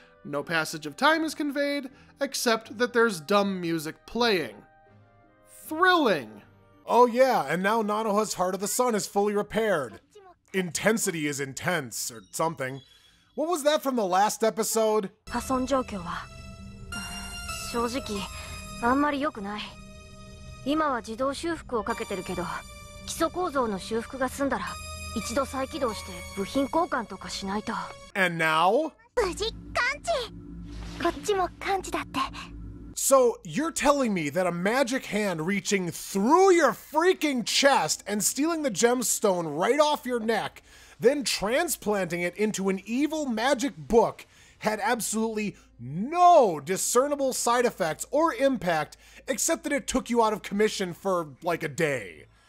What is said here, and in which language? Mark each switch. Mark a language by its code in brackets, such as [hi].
[en] No passage of time is conveyed, except that there's dumb music playing. Thrilling. Oh yeah, and now Nanoha's Heart of the Sun is fully repaired. Intensity is intense, or something. What was that from the last episode? [ja] 破損状況は正直あんまり良くない。今は自動修復をかけてるけど、基礎構造の修復が済んだら一度再起動して部品交換とかしないと。 [en] And now? [ja] 無事完治。こっちも完治だって。 [en] So, you're telling me that a magic hand reaching through your freaking chest and stealing the gemstone right off your neck, then transplanting it into an evil magic book, had absolutely no discernible side effects or impact, except that it took you out of commission for like a day.